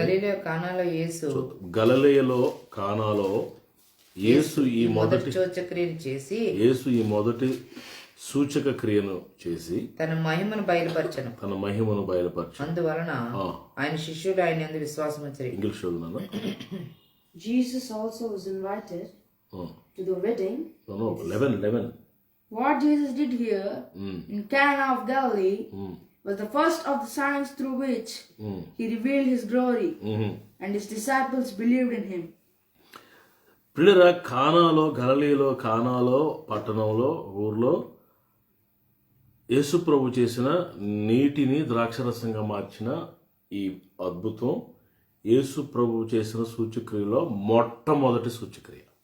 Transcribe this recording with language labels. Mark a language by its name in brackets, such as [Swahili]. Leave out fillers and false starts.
[Telugu] గలిలయ కానాలో యేసు గలిలయలో కానాలో యేసు ఈ మొదటి సూచక్రియను చేసి యేసు ఈ మొదటి సూచక క్రియను చేసి తన మహిమను బయలుపరచను. అందువలన ఆయన శిష్యులు ఆయన యందు విశ్వాసం ఉంచిరి. English చదువునా? [English] Jesus also was invited to the wedding. No, 11. What Jesus did here in Cana of Galilee was the first of the signs through which he revealed his glory, and his disciples believed in him. [Telugu] పిల్లరా, కానాలో గలిలయలో కానాలో పట్టణంలో ఊర్లో యేసు ప్రభు చేసిన నీటిని ద్రాక్షరసంగా మార్చిన ఈ అద్భుతం యేసు ప్రభు చేసిన సూచక్రియలో మొట్టమొదటి సూచక్రియ.